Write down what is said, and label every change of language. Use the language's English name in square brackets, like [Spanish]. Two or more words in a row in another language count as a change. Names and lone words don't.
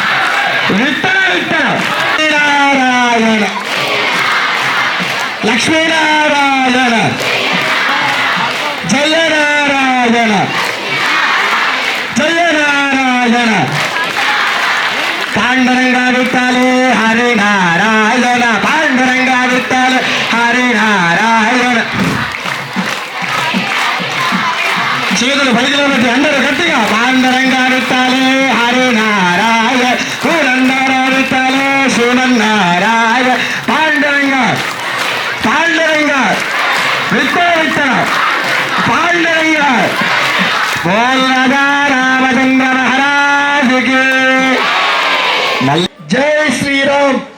[Sanskrit] नारायण लक्ष्मी नारायण जय नारायण जय नारायण पांडुरंगा विठ्ठल हरि नारायण पांडुरंगा विठ्ठल हरि नारायण [Telugu] చేతులు బయటలో పెట్టి అందరూ గట్టిగా పాండురంగా విఠ్ఠల హరి నారాయణ పురందర విఠ్ఠల శ్రీమన్నారాయణ పాండురంగా పాండురంగా విఠ్ఠల పాండురంగా బోల్నగా రామచంద్ర మహారాజుకి జై శ్రీరామ్